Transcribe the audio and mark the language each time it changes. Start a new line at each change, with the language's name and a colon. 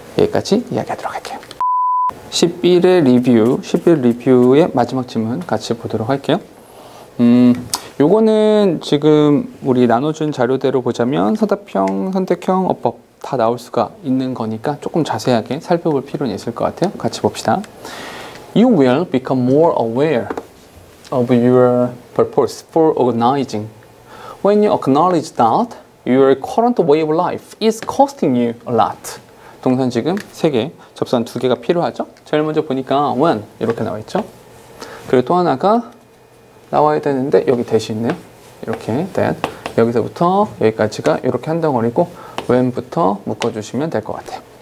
Korean: 여기까지 이야기하도록 할게요. 11의 리뷰의 마지막 질문 같이 보도록 할게요. 요거는 지금 우리 나눠준 자료대로 보자면 서답형, 선택형, 어법 다 나올 수가 있는 거니까 조금 자세하게 살펴볼 필요는 있을 것 같아요. 같이 봅시다.
English: You will become more aware of your purpose for organizing when you acknowledge that your current way of life is costing you a lot.
Korean: 동선 지금 3개, 접수한 2개가 필요하죠? 제일 먼저 보니까 when 이렇게 나와 있죠? 그리고 또 하나가 나와야 되는데 여기 대시 있네요. 이렇게 that 여기서부터 여기까지가 이렇게 한 덩어리고 when부터 묶어주시면 될 것 같아요.